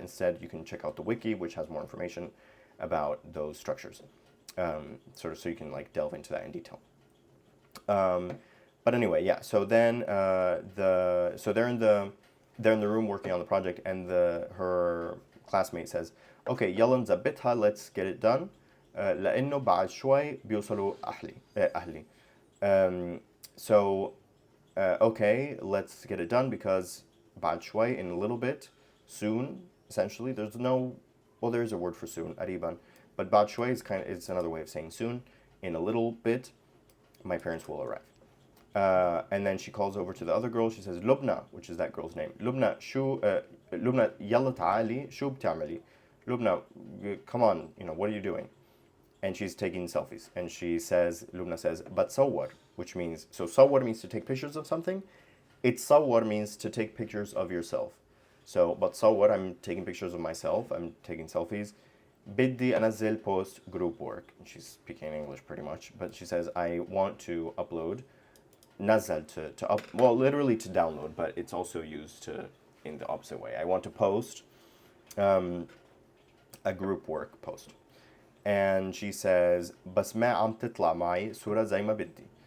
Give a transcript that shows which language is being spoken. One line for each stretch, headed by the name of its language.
English: Instead, you can check out the wiki, which has more information about those structures, so you can like delve into that in detail. But anyway, yeah. So then they're in the room working on the project, and her classmate says, "Okay,
Arabic: يلا نظبطها,
English: let's get it done.
Arabic: لأنه بعد شوي بيوصلوا أهلي."
English: So okay, let's get it done because
Arabic: بعد شوي,
English: in a little bit, soon, essentially. There is a word for soon, قريبا, but
Arabic: بعد شوي
English: it's another way of saying soon. In a little bit, my parents will arrive. And then she calls over to the other girl. She says, Lubna, which is that girl's name.
Arabic: Lubna, Lubna, يلا تعالي, شو بتعملي?
English: Lubna, come on, what are you doing? And she's taking selfies. And Lubna says, but sawwar, which means, so sawwar means to take pictures of something. Sawwar means to take pictures of yourself. So, but sawwar, I'm taking pictures of myself. I'm taking selfies.
Arabic: بدي أنزل
English: post group work. And she's speaking English pretty much. But she says, I want to upload. Nazal, literally to download, but it's also used in the opposite way. I want to post a group work post. And she says,
Arabic: بس ما عم تطلع معي صورة زي ما بدي.